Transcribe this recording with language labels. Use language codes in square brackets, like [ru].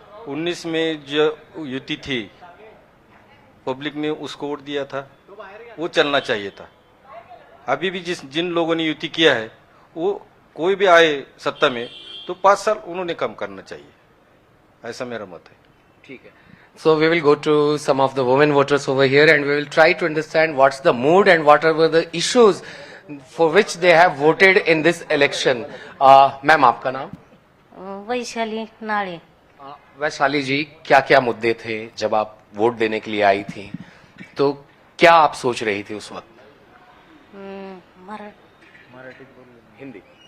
[hi] 19 में जो युति थी, पब्लिक ने उसको वोट दिया था, वो चलना चाहिए था। अभी भी जिन लोगों ने युति किया है, वो कोई भी आए सत्ता में तो 5 साल उन्होंने काम करना चाहिए, ऐसा मेरा मत है। ठीक है। [en] So we will go to some of the women voters over here, and we will try to understand what's the mood and what are the issues for which they have voted in this election. [hi] Ma'am, आपका नाम? वैशाली नाड़े। वैशाली जी, क्या क्या मुद्दे थे जब आप vote देने के लिए आई थी, तो क्या आप सोच रही थी उस वक्त? हिंदी।